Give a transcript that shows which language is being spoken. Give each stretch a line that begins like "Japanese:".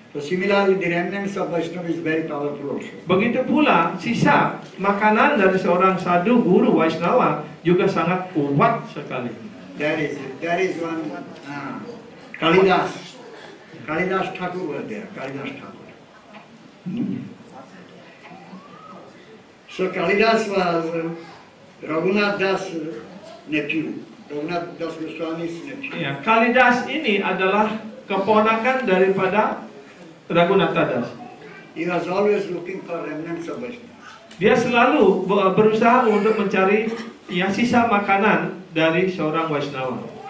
English: So similarly, the remnants of Vaishnava is very powerful also.
Indonesian: Begitu pula sisa makanan dari seorang sadhu guru Vaishnava juga sangat kuat sekali.
English: There is one Kalidas. Kalidas Thakur was there. Kalidas Thakur. So Kalidas was Raghunath Das' nephew. Raghunath Das Goswami's nephew.
Indonesian: Ya, Kalidas ini adalah keponakan daripada Raghunatha Das.
English: He was always looking for remnants of Vaishnava.
Indonesian: Dia selalu berusaha untuk mencari yang sisa makanan dari seorang Vaishnava.